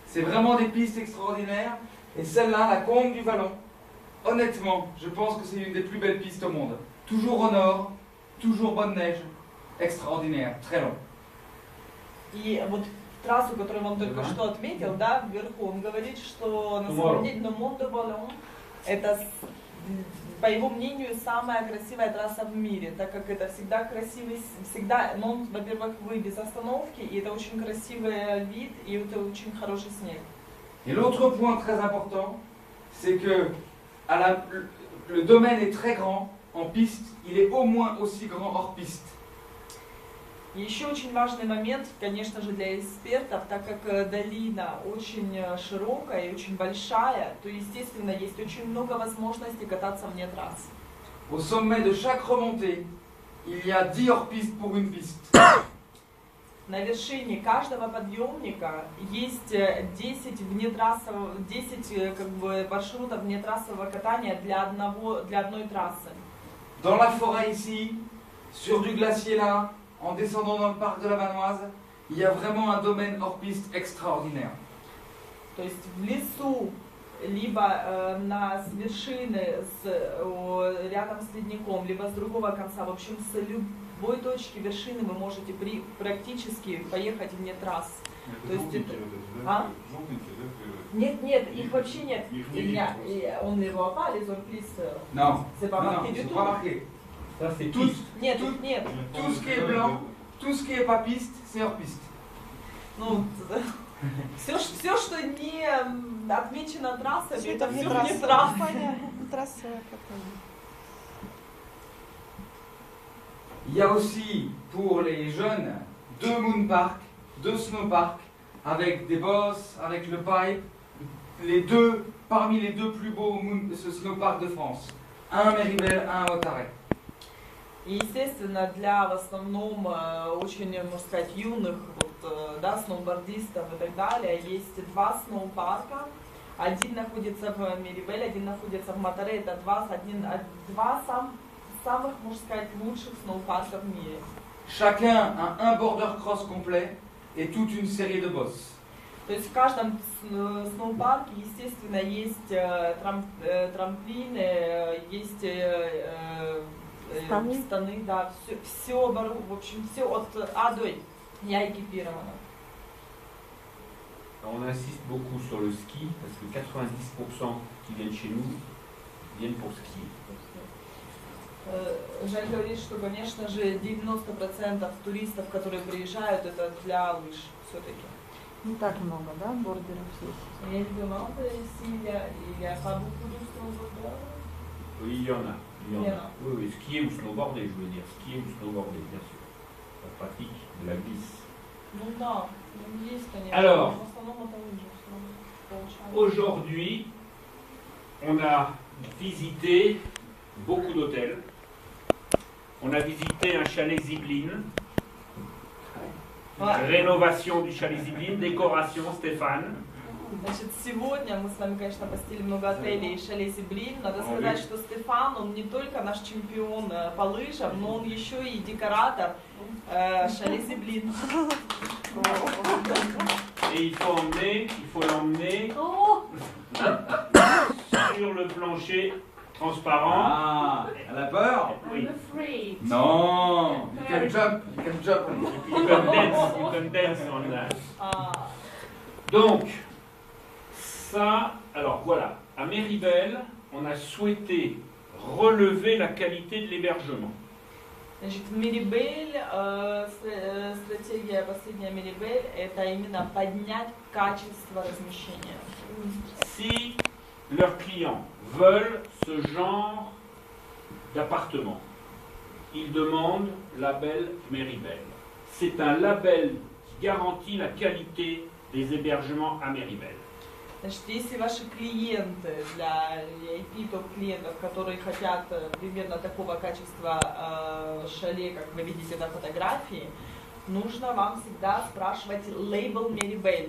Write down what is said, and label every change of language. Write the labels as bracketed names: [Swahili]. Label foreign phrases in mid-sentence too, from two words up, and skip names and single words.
[French] C'est vraiment des pistes extraordinaires. Et celle-là, la Combe du Vallon, honnêtement, je pense que c'est une des plus belles pistes au monde. Toujours au nord, toujours bonne neige, extraordinaire, très long. [Russian] И вот трассу, которую он только что отметил, да, вверху, он говорит, что на самом деле Мон де Валон это, по его мнению, самая красивая трасса в мире, так как это всегда красивый, всегда, ну, во-первых, вы без остановки, и это очень красивый вид, и это очень хороший снег. [French] Et l'autre point très important, c'est que le domaine est très grand en piste, il est au moins aussi grand hors piste. [Russian] Еще очень важный момент, конечно же, для экспертов, так как долина очень широкая и очень большая, то, естественно, есть очень много возможностей кататься вне трасс. [French] Au sommet de chaque remontée, il y a 10 hors-piste pour une piste. [Russian] На вершине каждого подъемника есть 10 внетрассовых, 10 как бы, маршрутов внетрассового катания для одной трассы. [French] Dans la forêt ici, sur du glacier là, en descendant dans le parc de la Vanoise, il y a vraiment un domaine hors-piste extraordinaire. [Russian] То есть в лесу, либо с вершины рядом с ледником, либо с другого конца, в общем, с любой точки вершины вы можете практически поехать вне трасс. То есть это... Нет, нет, их вообще нет. [French] Он les voit pas, les hors-pistes. Non, C'est pas marqué du c'est tout. pas marqué. Ça, c'est Tout, [Russian] Нет, [French] tout, [Russian] нет. [French] tout ce qui est blanc, tout ce qui est pas piste, c'est hors-piste. [Russian] Ну, все, что не отмечено трассами, это все трасса. вне трасс. Трассовое катание. [French] Il y a aussi pour les jeunes 2 moon parks, 2 snow parks avec des bosses, avec le pipe, parmi les 2 plus beaux snow parks de France. Un à Méribel, un à Ottaret. [Russian] И, естественно, для в основном очень, можно сказать, юных вот, да, сноубордистов и так далее, есть 2 сноупарка. Один находится в Мирибель, один находится в Матаре. Это два самых, можно сказать, лучших сноупарка в мире. [French] Chacun a un border cross complet et toute une série de bosses. [Russian] То есть в каждом сноупарке, естественно, есть трамплины, есть станы, да, все, в общем, все от А до Я экипирована. [French] On insiste beaucoup sur le ski parce que 90% qui viennent chez nous viennent pour skier. [Russian] Жаль говорит, что, конечно же, 90% туристов, которые приезжают, это для лыж все-таки. Не так много, да, бордеров здесь? Я не думала, [French] s'il y a pas beaucoup de snowboarders. Oui, il y en a. Oui, oui, skier ou snowboarder, je veux dire. Skier ou snowboarder, bien sûr. La pratique de la glisse. [Russian] Ну да, есть, конечно. [French] Alors, [Russian] в основном это лыжи, получается. [French] Aujourd'hui, on a visité beaucoup d'hôtels. On a visité un chalet Ziblin. Rénovation du chalet Ziblin, décoration Stéphane. [Russian] Значит, сегодня мы с вами, конечно, посетили много отелей и шале Зиблин. Надо сказать, что Стефан, он не только наш чемпион по лыжам, но он еще и декоратор шале Зиблин. [French] Et il faut l'emmener sur le plancher transparent. Ah, elle a peur? Oui. Non, [English] you can jump. You can dance on that. [French] Donc, ça, alors voilà, à Méribel, on a souhaité relever la qualité de l'hébergement. [Russian] Значит, Мирибель, стратегия последняя Мирибель, это именно поднять качество размещения. [French] Si leurs clients veulent ce genre d'appartement, ils demandent label Méribel. C'est un label qui garantit la qualité des hébergements à Méribel. [Russian] Значит, если ваши клиенты, для VIP топ-клиентов, которые хотят примерно такого качества шале, как вы видите на фотографии, нужно вам всегда спрашивать лейбл Méribel.